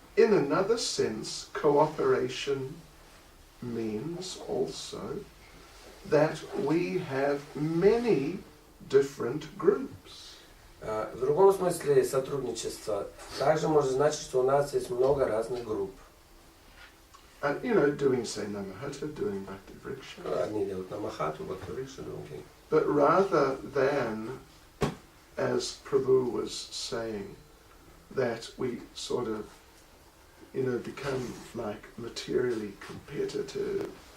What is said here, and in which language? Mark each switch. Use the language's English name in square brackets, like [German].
[English] In another sense, cooperation means also that we have many different groups. [Russian] В другом смысле сотрудничество также может значить, что у нас есть много разных групп. [English] And, you know, doing, say, Nama-hatta, doing Bhakti Vriksha. [Russian] Одни делают Nama-hattу, Bhakti Vriksha, другие. [English] But rather than, as Prabhu was saying, that we sort of, you know, become like materially competitive.